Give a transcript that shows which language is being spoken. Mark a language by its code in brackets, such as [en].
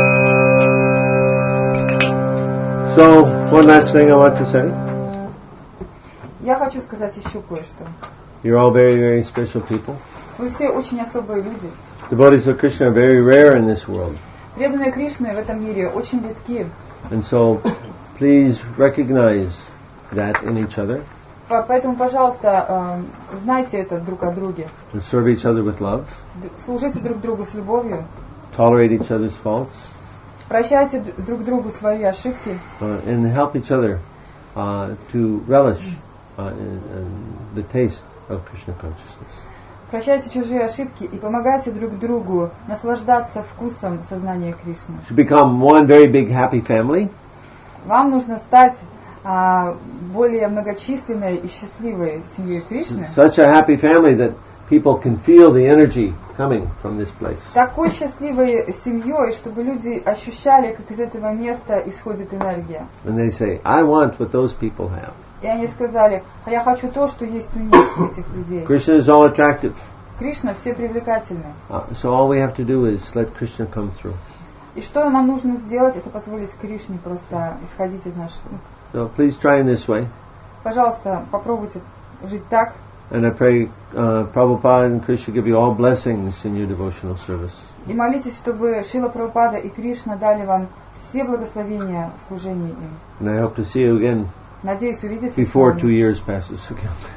[en] So, one last thing I want to say. [ru] Я хочу сказать еще кое-что. [en] You're all very, very special people. [ru] Вы все очень особые люди. [en] Devotees of Krishna are very rare in this world. [ru] Преданные Кришны в этом мире очень редки. [en] And so, please recognize that in each other. [ru] Поэтому, пожалуйста, знайте это друг о друге. [en] And serve each other with love. [ru] Служите друг другу с любовью. [en] Tolerate each other's faults. [ru] Прощайте друг другу свои ошибки. [en] And help each other to relish in the taste of Krishna consciousness. [ru] Прощайте чужие ошибки и помогайте друг другу наслаждаться вкусом сознания Кришны. [en] To become one very big happy family. [ru] Вам нужно стать более многочисленной и счастливой семьей Кришны. [en] Such a happy family that people can feel the energy coming from this place. [ru] Такой счастливой семьей, чтобы люди ощущали, как из этого места исходит энергия. [en] And they say, I want what those people have. [ru] И они сказали, а я хочу то, что есть у них, у этих людей. [en] Krishna is all attractive. [ru] Кришна все привлекательны. [en] So all we have to do is let Krishna come through. [ru] И что нам нужно сделать, это позволить Кришне просто исходить из наших. [en] So please try in this way. [ru] Пожалуйста, попробуйте жить так. [en] And I pray Prabhupada and Krishna give you all blessings in your devotional service. [ru] И молитесь, чтобы Шрила Прабхупада и Кришна дали вам все благословения в служении им. [en] And I hope to see you again. [ru] Надеюсь увидеться [en] before 2 years passes again.